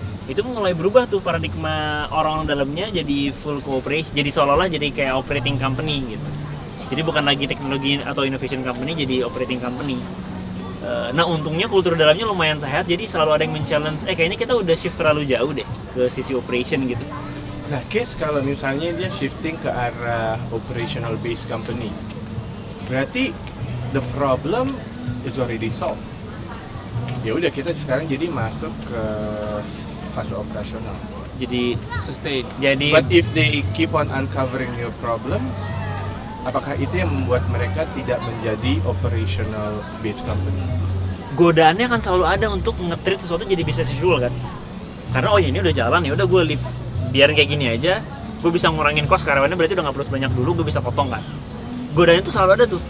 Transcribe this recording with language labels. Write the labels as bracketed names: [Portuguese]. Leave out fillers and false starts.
[Indonesian] itu mulai berubah tuh paradigma orang dalamnya jadi full cooperation, jadi seolah-olah jadi kayak operating company gitu. Jadi bukan lagi teknologi atau innovation company, jadi operating company. Nah untungnya kultur dalamnya lumayan sehat, jadi selalu ada yang men-challenge, kayaknya kita udah shift terlalu jauh deh ke sisi operation gitu. Nah, case kalau misalnya dia shifting ke arah operational based company, berarti [English] the problem is already solved. [Indonesian] Ya udah, kita sekarang jadi masuk ke fase operasional. Jadi [English] Sustain. But if they keep on uncovering new problems, [Indonesian] apakah itu yang membuat mereka tidak menjadi operational based company? godaannya akan selalu ada untuk nge-treat sesuatu jadi [English] business as usual [Indonesian] kan. Karena ini udah jalan, ya udah gue live biarin kayak gini aja, gue bisa ngurangin cost karyawannya, berarti udah nggak perlu sebanyak dulu, gue bisa potong kan. Godaannya tuh selalu ada tuh.